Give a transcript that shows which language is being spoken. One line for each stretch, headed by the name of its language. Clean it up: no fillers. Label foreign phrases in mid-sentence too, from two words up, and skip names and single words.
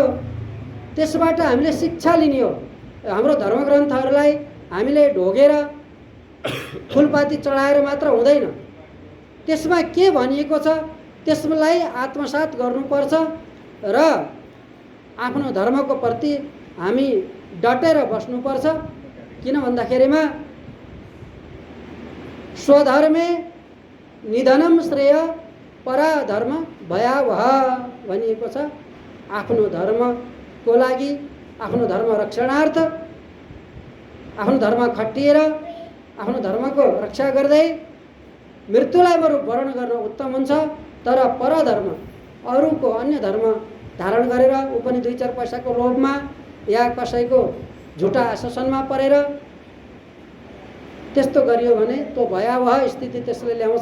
Nepali: त्यसबाट हामीले शिक्षा लिने हो। हाम्रो धर्मग्रन्थहरूलाई हामीले ढोगेर फुलपाती चढाएर मात्र हुँदैन। त्यसमा के भनिएको छ त्यसलाई आत्मसात गर्नुपर्छ र आफ्नो धर्मको प्रति हामी डटेर बस्नुपर्छ। किन भन्दाखेरिमा
Sanskrit: स्वधर्मे निधनम श्रेय पराधर्म भयावह
Nepali: भनिएको छ। आफ्नो धर्मको लागि, आफ्नो धर्म रक्षणार्थ, आफ्नो धर्म खटिएर आफ्नो धर्मको रक्षा गर्दै मृत्युलाई बरु वरण गर्न उत्तम हुन्छ। तर परधर्म, अरूको अन्य धर्म धारण गरेर ऊ पनि 2-4 पैसाको लोभमा या कसैको झुटा आश्वासनमा परेर त्यस्तो गरियो भने त्यो भयावह स्थिति त्यसले ल्याउँछ।